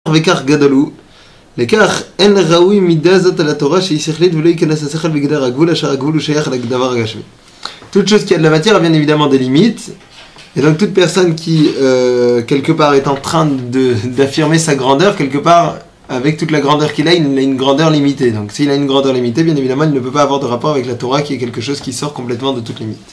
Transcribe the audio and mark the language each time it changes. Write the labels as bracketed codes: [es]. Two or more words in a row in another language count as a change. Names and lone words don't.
[he] וכך גדלו, לכך אין ראוי מידה זאת על התורה שהיא שכלית ולא ייכנס השכל בגדר הגבול אשר הגבול הוא שייך לדבר הגשמי. [fr] Toute chose qui a de la matière a bien évidemment des limites, et donc toute personne qui quelque part est en train d'affirmer sa grandeur, quelque part avec toute la grandeur qu'il a, il a une grandeur limitée. Donc s'il a une grandeur limitée, bien évidemment il ne peut pas avoir de rapport avec la Torah qui est quelque chose qui sort complètement de toute limite.